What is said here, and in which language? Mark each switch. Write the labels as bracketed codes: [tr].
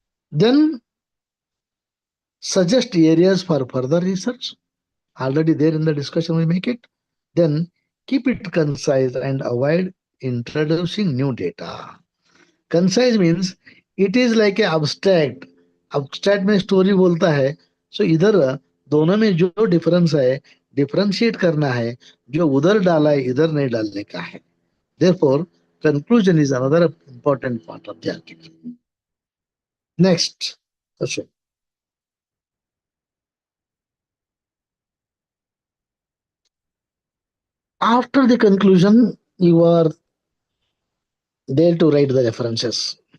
[en] Then suggest areas for further research. Already there in the discussion, we make it. Then keep it concise and avoid introducing new data. Concise means it is like a abstract. [hi] Abstract में story बोलता है. So इधर दोनों में जो difference है, differentiate करना है. जो उधर डाला है, इधर नहीं डालने का है. [en] Therefore, conclusion is another important part of the article. Next question. After the conclusion, you are there to write the references.